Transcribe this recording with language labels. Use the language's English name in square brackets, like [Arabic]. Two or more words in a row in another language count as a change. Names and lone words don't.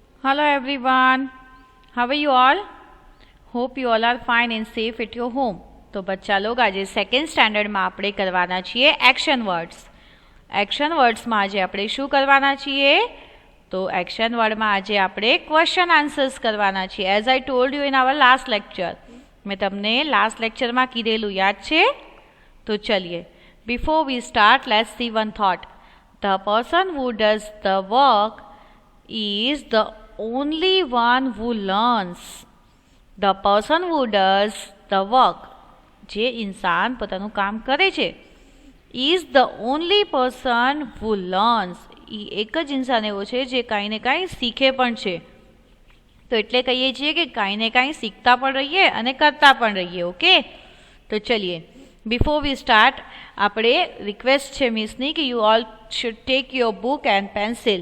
[English] Hello everyone. How are you all? Hope you all are fine and safe at your home. [Gujarati] તો બચ્ચા લોગ આજે [English] second standardમાં [Gujarati] આપણે કરવાના છીએ [English] action words. action wordsમાં [Gujarati] આજે આપણે શું કરવાના છીએ? તો [English] action wordમાં [Gujarati] આજે આપણે [English] question answers [Gujarati] કરવાના છીએ. [English] As I told you in our last lecture. [Gujarati] મેં તમને [English] last lectureમાં [Gujarati] કીધેલું યાદ છે? તો ચલીએ. [English] Before we start let's see one thought. The person who does the work is the only one who learns. The person who does the work, [Gujarati] જે ઇન્સાન પોતાનું કામ કરે છે, [English] is the only person who learns. [Gujarati] એ એક જ ઇન્સાન એવો છે જે કાંઈ ને કાંઈ શીખે પણ છે. તો એટલે કહીએ છીએ કે કાંઈ ને કાંઈ શીખતા પણ રહીએ અને કરતા પણ રહીએ. ઓકે, તો ચલીએ. [English] before we start [Gujarati] આપણે રિક્વેસ્ટ છે મિસની કે [English] you all should take your book and pencil.